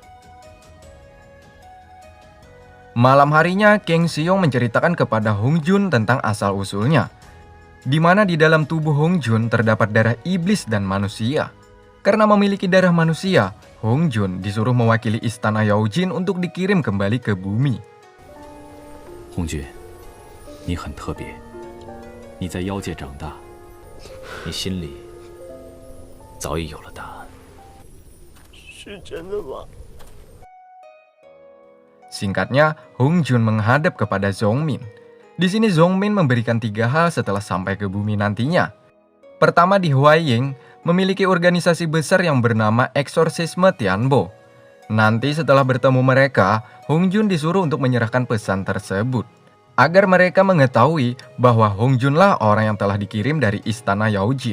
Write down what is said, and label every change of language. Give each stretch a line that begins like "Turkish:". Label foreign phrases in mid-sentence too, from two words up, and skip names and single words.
Indonesian: Malam harinya, Kang Xiong menceritakan kepada Hong Jun tentang asal-usulnya, di mana di dalam tubuh Hong Jun terdapat darah iblis dan manusia. Karena memiliki darah manusia, Hong Jun disuruh mewakili istana Yaojin untuk dikirim kembali ke bumi.
Chinese: Hong Jun, 你很特别，你在妖界长大，你心里早已有了答案。是真的吗？
Indonesian: Singkatnya, Hong Jun menghadap kepada Zhong Min. Di sini Zhong Min memberikan 3 hal setelah sampai ke bumi nantinya. Pertama, di Huaiying memiliki organisasi besar yang bernama Eksorsisme Tianbo. Nanti setelah bertemu mereka, Hong Jun disuruh untuk menyerahkan pesan tersebut, agar mereka mengetahui bahwa Hong Junlah orang yang telah dikirim dari istana Yaojin.